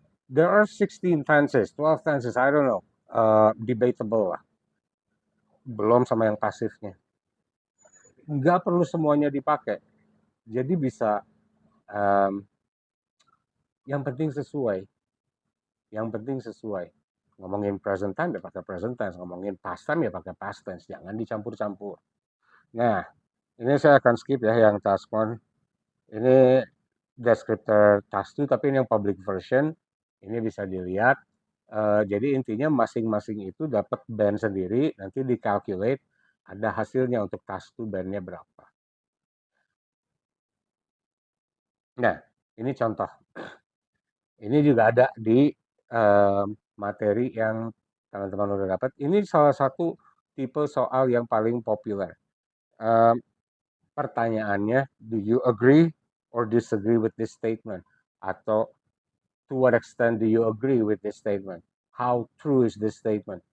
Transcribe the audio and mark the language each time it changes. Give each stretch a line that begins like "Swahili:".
English: There are 16 tenses, 12 tenses, I don't know. Debatable lah.
Indonesian: Belum sama yang pasifnya. Nggak perlu semuanya dipakai. Jadi bisa, yang penting sesuai. Yang penting sesuai. Ngomongin present time ya pakai present tense, ngomongin past time ya pakai past tense, jangan dicampur-campur. Nah, ini saya akan skip ya yang task 1. Ini descriptor task 2, tapi ini yang public version. Ini bisa dilihat. Jadi intinya masing-masing itu dapat band sendiri, nanti di-calculate, ada hasilnya untuk task 2 bandnya berapa. Nah, ini contoh. Ini juga ada di materi yang teman-teman udah dapat. Ini salah satu tipe soal yang paling populer. Pertanyaannya,
English: do you agree or disagree with this statement?
Indonesian: Atau
English: to what extent do you agree with this statement? How true is this statement?